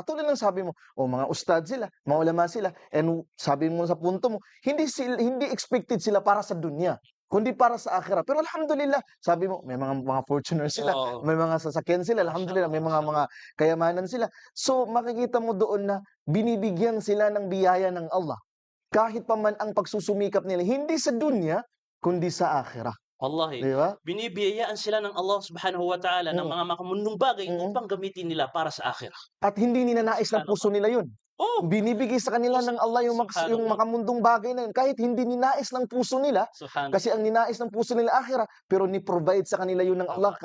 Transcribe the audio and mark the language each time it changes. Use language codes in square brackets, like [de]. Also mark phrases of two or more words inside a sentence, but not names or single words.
[tl] Tulad ng sabi mo, mga ustad sila, mga ulama sila, and sabi mo sa punto mo, hindi expected sila para sa dunya, kundi para sa akhirah. Pero alhamdulillah, sabi mo, may mga Fortuner sila, Oo. may mga sasakyan sila, alhamdulillah, Mashallah, may mga mashallah. kayamanan sila. So makikita mo doon na binibigyan sila ng biyaya ng Allah. Kahit pa man ang pagsusumikap nila, hindi sa dunya, kundi sa akhirah. Wallahi, Di ba? binibiyayaan sila ng Allah [ar] سبحانه وتعالى [tl] ng Mm. mga makamundong bagay Mm. upang gamitin nila para sa akhirah. At hindi ninanais ng puso Subhanallah. nila yun. Oh, Binibigay sa kanila ng Allah yung subhanallah, makamundong bagay na yun, kahit hindi ninais ng puso nila, kasi subhanallah. ang ninais ng puso nila akhirah, pero ni-provide sa kanila yun ng Allah